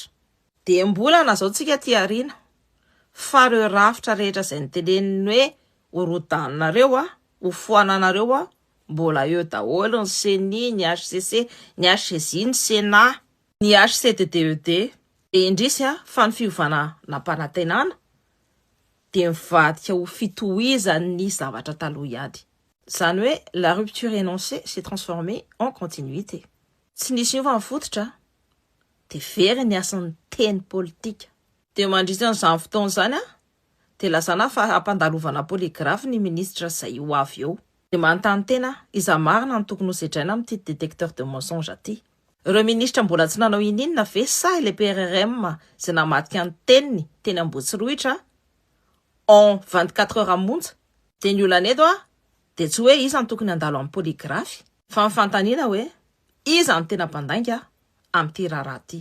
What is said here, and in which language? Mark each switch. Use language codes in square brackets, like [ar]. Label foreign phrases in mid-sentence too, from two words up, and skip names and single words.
[mg] Dia mbola nazaotsika ty ariana fa ireo rafitra rehetra izay niteneniny hoe horodanareo ho foananareo mbola eo daholo ny CNI, ny HCC, ny HCJ, ny Sénat, ny HCDDED. Dia indrisy fa ny fiovana nampanantenana dia mivadika ho fitohizan'ny zavatra taloha ihady. Izany hoe [fr] la rupture énoncée s'est transformée en continuité. [mg] Tsy nisy ova mifototra dia very ny asan'ny teny politika. Dia mandritra n'izany fotoana izany dia lazana fa hampandalovana polygraphe ny ministra izay ho avy eo. Dia manontany tena iza marina ny tokony ho sedraina amin'ity [fr] détecteur de mensonge [mg] aty. Ireo ministra mbola tsy nanao ininona ve sa ilay PRRM izay namadika ny teniny teny Ambohitsiroitra [fr] en 24 heures [mg] monja. Dia ny olana eto dia tsy hoe iza ny tokony handalo amin'ny polygraphe fa mifantaniana hoe iza ny tena mpandainga amin'ity raharaha ity.